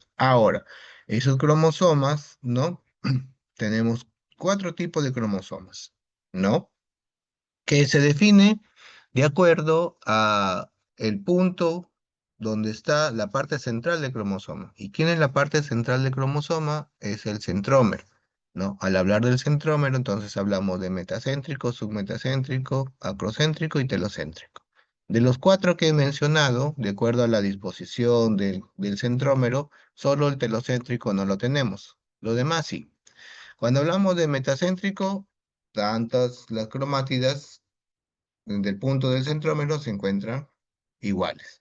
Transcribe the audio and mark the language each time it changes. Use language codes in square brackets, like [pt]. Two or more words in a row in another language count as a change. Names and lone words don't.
[es] Ahora, esos cromosomas, ¿no? Tenemos cuatro tipos de cromosomas, ¿no? Que se define de acuerdo a el punto donde está la parte central del cromosoma. ¿Y quién es la parte central del cromosoma? Es el centrómero, ¿no? Al hablar del centrómero, entonces hablamos de metacéntrico, submetacéntrico, acrocéntrico y telocéntrico. De los cuatro que he mencionado, de acuerdo a la disposición del centrómero, solo el telocéntrico no lo tenemos. Lo demás sí. Cuando hablamos de metacéntrico, tantas las cromátidas del punto del centrómero se encuentran iguales.